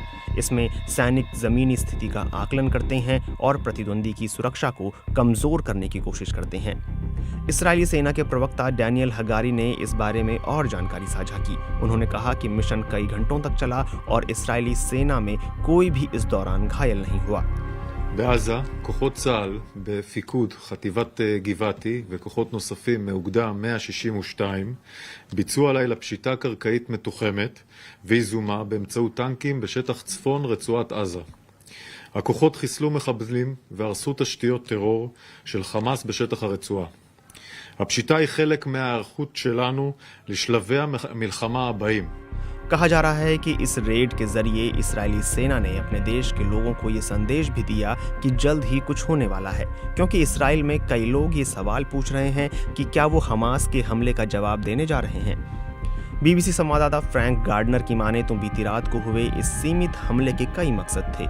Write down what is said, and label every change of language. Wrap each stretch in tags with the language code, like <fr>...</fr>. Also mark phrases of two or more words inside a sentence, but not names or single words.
<hi>इसमें सैनिक जमीनी स्थिति का आकलन करते हैं और प्रतिद्वंदी की सुरक्षा को कमजोर करने की कोशिश करते हैं। इस्राएली सेना के प्रवक्ता डैनियल हगारी ने इस बारे में और जानकारी साझा की। उन्होंने कहा कि मिशन कई घंटों तक चला और इस्राएली सेना में कोई भी इस दौरान घायल नहीं हुआ।</hi> <he>בעזה, כוחות צה"ל בפיקוד חטיבת גבעתי וכוחות נוספים מאוגדה 162 ביצעו הלילה פשיטה קרקעית מתוחמת ויזומה באמצעות טנקים בשטח צפון רצועת עזה. הכוחות חיסלו מחבלים והרסו תשתיות טרור של חמאס בשטח הרצועה. הפשיטה היא חלק מההיערכות שלנו לשלבי המלחמה הבאים.</he> <hi>कहा जा रहा है कि इस रेड के जरिए इस्राएली सेना ने अपने देश के लोगों को ये संदेश भी दिया कि जल्द ही कुछ होने वाला है, क्योंकि इस्राएल में कई लोग ये सवाल पूछ रहे हैं कि क्या वो हमास के हमले का जवाब देने जा रहे हैं। बीबीसी संवाददाता फ्रैंक गार्डनर की माने तो बीती रात को हुए इस सीमित हमले के कई मकसद थे।</hi>